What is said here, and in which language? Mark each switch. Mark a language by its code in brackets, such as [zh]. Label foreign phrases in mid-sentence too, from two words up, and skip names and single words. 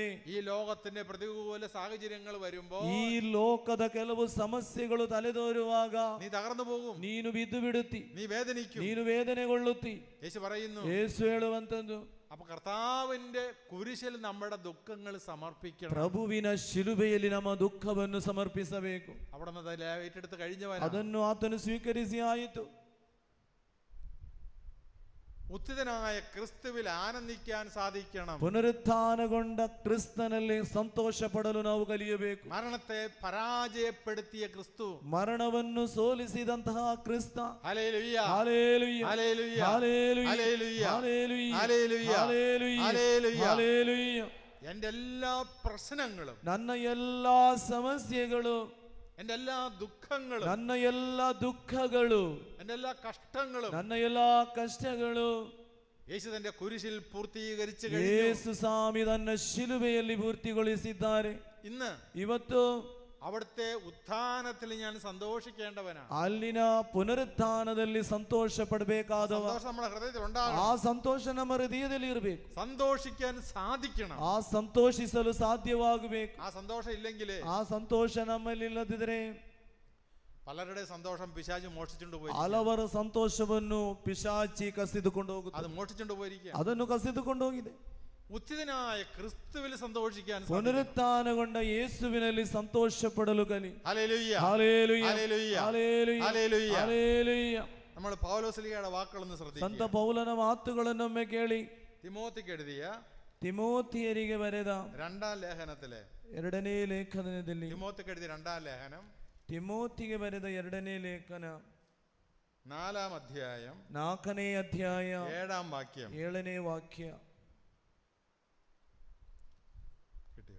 [ml] ഈ ലോകത്തിന്റെ പ്രതികൂല സാഹചര്യങ്ങൾ വരുമ്പോൾ, [kn] ಈ ಲೋಕದ ಕೆಲವು ಸಮಸ್ಯೆಗಳು ತಲೆದೋರುವಾಗ [ml] നീ തകർന്നു പോകും, [kn] ನೀನು ಬಿದ್ದು ಬಿಡುತ್ತಿ, [ml] നീ വേദനിക്കും. [kn] ನೀನು ವೇದನೆಗೊಳ್ಳುತ್ತಿ. [ml] യേശു പറയുന്നു, [kn] ಯೇಸು ಹೇಳುವಂತದ್ದು, [ml] അപ്പൊ കർത്താവിന്റെ കുരിശിൽ നമ്മുടെ ദുഃഖങ്ങൾ സമർപ്പിക്കണം. [kn] ಪ್ರಭುವಿನ ಶಿಲುಬೆಯಲ್ಲಿ ನಮ್ಮ ದುಃಖವನ್ನು ಸಮರ್ಪಿಸಬೇಕು. [ml] അവിടെ നിന്ന് ഏറ്റെടുത്ത് കഴിഞ്ഞവൻ [kn] ಅದನ್ನು ಆತನು ಸ್ವೀಕರಿಸಿ ಆಯಿತು. [ml] ഉത്ഥിതനായ ക്രിസ്തുവിൽ ആനന്ദിക്കാൻ സാധിക്കണം. [kn] ಪುನರುತ್ಥಾನಗೊಂಡ ಕ್ರಿಸ್ತನಲ್ಲಿ ಸಂತೋಷ ಪಡಲು ನಾವು ಕಲಿಯಬೇಕು. [ml] മരണത്തെ പരാജയപ്പെടുത്തിയ ക്രിസ്തു, [kn] ಮರಣವನ್ನು ಸೋಲಿಸಿದಂತಹ ಕ್ರಿಸ್ತ. [ml] ഹല്ലേലൂയ, ഹല്ലേലൂയ, ഹല്ലേലൂയ, ഹല്ലേലൂയ, ഹല്ലേലൂയ, ഹല്ലേലൂയ, ഹല്ലേലൂയ, ഹല്ലേലൂയ, ഹല്ലേലൂയ. ഹല്ലേലൂയ. എന്റെ എല്ലാ പ്രശ്നങ്ങളും, [kn] ನನ್ನ ಎಲ್ಲಾ ಸಮಸ್ಯೆಗಳು, [ml] എൻ്റെ എല്ലാ ദുഃഖങ്ങളും, [kn] ನನ್ನ ಎಲ್ಲ ದುಃಖಗಳು, [ml] എൻ്റെ എല്ലാ കഷ്ടങ്ങളും, [kn] ನನ್ನ ಎಲ್ಲ ಕಷ್ಟಗಳು [ml] യേശു തന്റെ കുരിശിൽ പൂർത്തീകരിച്ചു കഴിഞ്ഞു. [kn] ಯೇಸು ಸ್ವಾಮಿ ತನ್ನ ಶಿಲುಬೆಯಲ್ಲಿ ಪೂರ್ತಿಗೊಳಿಸಿದ್ದಾರೆ. [ml] ഇന്ന് [kn] ಇವತ್ತು [ml] അവിടുത്തെ ഉത്ഥാനത്തിൽ ഞാൻ സന്തോഷിക്കേണ്ടവനാണ്. [kn] ಅಲ್ಲಿನ ಪುನರುತ್ಥಾನದಲ್ಲಿ ಸಂತೋಷ ಪಡಬೇಕಾದವ. [ml] സന്തോഷം നമ്മുടെ ഹൃദയത്തിൽ ഉണ്ടാകണം. [kn] ಆ ಸಂತೋಷ ನಮ್ಮ ಹೃದಯದಲ್ಲಿ ಇರಬೇಕು. [ml] സന്തോഷിക്കാൻ സാധിക്കണം. [kn] ಆ ಸಂತೋಷಿಸಲು ಸಾಧ್ಯವಾಗಬೇಕು. [ml] ആ സന്തോഷം ഇല്ലെങ്കിൽ, [kn] ಆ ಸಂತೋಷ ನಮ್ಮಲ್ಲಿ ಇಲ್ಲದಿದ್ರೆ [ml] പലരുടെ സന്തോഷം പിശാച് മോഷ്ടിച്ചുകൊണ്ട് പോയി. [kn] ಹಲವರ ಸಂತೋಷವನ್ನು ಪಿಶಾಚಿ ಕಸಿದುಕೊಂಡು ಹೋಗುತ್ತೆ. [ml] അത് മോഷ്ടിച്ചുകൊണ്ട് പോയിരിക്കുക. [kn] ಅದನ್ನು ಕಸಿದುಕೊಂಡು ಹೋಗಿದೆ. [ml] ഉത്ഥിതനായ ക്രിസ്തുവിൽ സന്തോഷിക്കാൻ, [kn] ಪುನರುತ್ಥಾನಗೊಂಡ ಯೇಸುವಿನಲ್ಲಿ ಸಂತೋಷ ಪಡಲು ಕಲಿ. [ml] ഹല്ലേലൂയ, ഹല്ലേലൂയ, ഹല്ലേലൂയ, ഹല്ലേലൂയ, ഹല്ലേലൂയ. ഹല്ലേലൂയ. നമ്മൾ പൗലോസ്ലീഹയുടെ വാക്കുകളൊന്ന് [kn] ಸಂತ [ml] ശ്രദ്ധിക്കുക. [kn] ಪೌಲನ ಮಾತುಗಳನ್ನೊಮ್ಮೆ ಕೇಳಿ. [ml] തിമോത്തിക്ക് എഴുതിയ [kn] ತಿಮೋತಿಯರಿಗೆ ಬರೆದ [ml] രണ്ടാം ലേഖനത്തിലെ, [kn] ಎರಡನೇ ಲೇಖನದಲ್ಲಿ, [ml] തിമോത്തിക്ക് എഴുതിയ രണ്ടാം ലേഖനം [kn] ತಿಮೋತಿಗೆ ಬರೆದ ಎರಡನೇ ಲೇಖನ [ml] 4-ാം അധ്യായം [kn] 4ನೇ ಅಧ್ಯಾಯ [ml] 7-ാം വാക്യം. [kn] 7ನೇ ವಾಕ್ಯ. [ml] കിട്ടിയോ?